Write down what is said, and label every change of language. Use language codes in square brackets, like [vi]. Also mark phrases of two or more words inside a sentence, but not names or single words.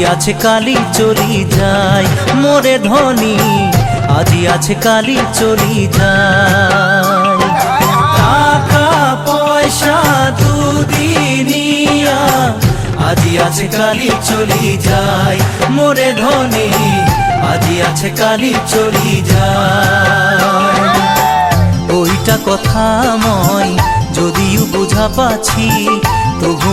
[as] আছে কালি চলি যায় মোরে ধনী আজি আছে কালি চলি যায় টাকা পয়সা দুদিনিয়া আজি আছে কালি চলি যায় মোরে ধনী আজি আছে কালি চলি যায় ওইটা কথা মই যদিও বুঝা পাছি তবু